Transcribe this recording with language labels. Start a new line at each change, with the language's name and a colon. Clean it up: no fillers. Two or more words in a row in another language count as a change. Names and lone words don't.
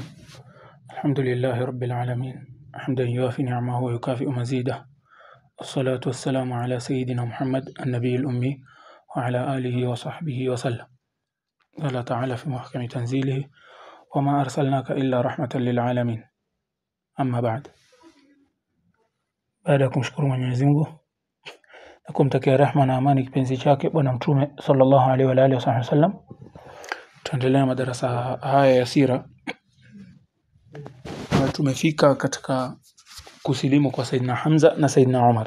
Arabic: الحمد لله رب العالمين حمدا يوافي نعمه ويكافئ مزيده، والصلاة والسلام على سيدنا محمد النبي الأمي وعلى آله وصحبه وسلم. قال تعالى في محكم تنزيله: وما أرسلناك إلا رحمة للعالمين. أما بعد،
Swahili: baada ya kumshukuru Mwenyezi Mungu na kumtakia rehema na amani kipenzi chake bwana mtume
Arabic: صلى الله عليه وعلى آله وسلم,
Swahili: tuendelea madarasa haya ya sira. Tumefika katika kusilimu kwa Saidina Hamza na Saidina Umar.